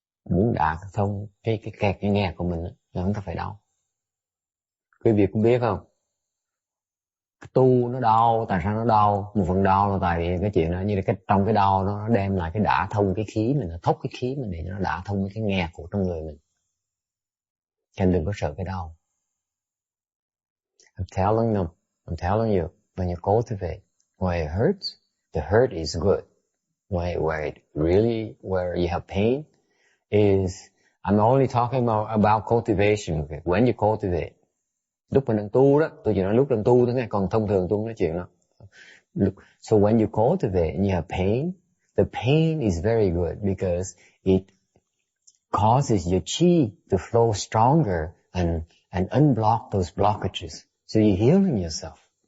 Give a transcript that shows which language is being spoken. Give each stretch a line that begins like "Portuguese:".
Vietnamese: Muốn đả thông cái kẹt cái nghe của mình là chúng ta phải đau. Quý vị cũng biết không? Cái tu nó đau, tại sao nó đau? Một phần đau là tại vì cái chuyện đó, như là trong cái đau nó đem lại cái đả thông cái khí mình, nó thốc cái khí mình để nó đả thông cái nghe của trong người mình. Cho nên đừng có sợ cái đau.
English: I'm telling you, when you cultivate, where it hurts, the hurt is good. Where you have pain is, I'm only talking about cultivation. Okay? When you cultivate,
Vietnamese: lúc mình đang tu đó, tôi chỉ nói lúc đang tu thôi nghe, còn thông thường tôi không nói chuyện đó.
English: So when you cultivate and you have pain, the pain is very good because it causes your chi to flow stronger and unblock those blockages. So you're healing yourself.